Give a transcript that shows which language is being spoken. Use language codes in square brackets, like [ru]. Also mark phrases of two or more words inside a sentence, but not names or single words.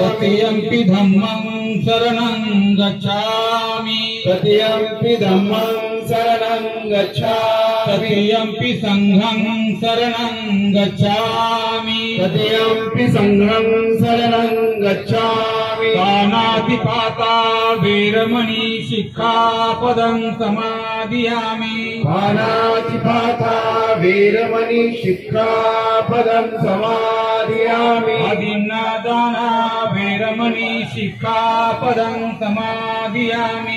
[pi] तृतीयंपि धम्मं शरणं गच्छामि. तृतीयंपि धम्मं शरणं गच्छामि. तृतीयंपि संघं शरणं गच्छामि. तृतीयंपि संघं शरणं गच्छामि. पानातिपाता वेरमणि शिक्षापदं समादियामि. पानातिपाता वेरमणि शिक्षापदं समादियामि. अदीन्नदाना वेरमणि शिक्षापदं समादियामि.